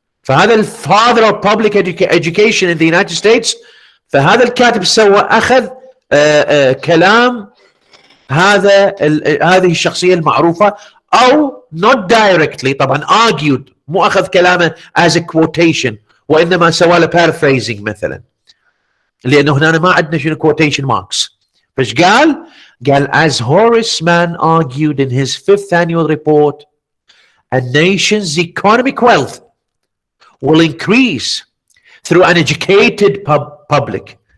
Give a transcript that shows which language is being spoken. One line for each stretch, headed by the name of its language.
Arabic: فهذا
English: الفاذر of public education in the United States.
Arabic: فهذا الكاتب سوى اخذ كلام هذه الشخصيه المعروفه، او
English: not directly
Arabic: طبعا
English: argued،
Arabic: مو اخذ كلامه
English: as a quotation
Arabic: وانما سوى له paraphrasing مثلا، لانه هنا ما عندنا شنو
English: quotation marks.
Arabic: فايش قال؟
English: as Horace Mann argued in his 5th annual report, a nation's economic wealth will increase through an educated public.